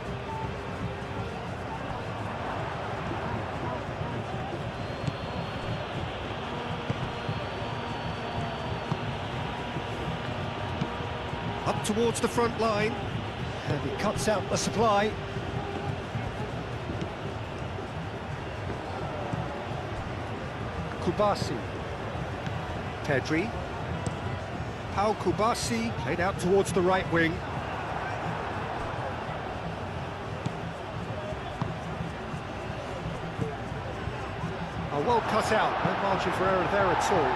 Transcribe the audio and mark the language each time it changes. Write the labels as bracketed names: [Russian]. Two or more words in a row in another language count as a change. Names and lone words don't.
[English] Up towards the front line. And he cuts out the supply. Kubasi. Pedri. Pau Kubasi played out towards the right wing. Well cut out, no margin for error there at all.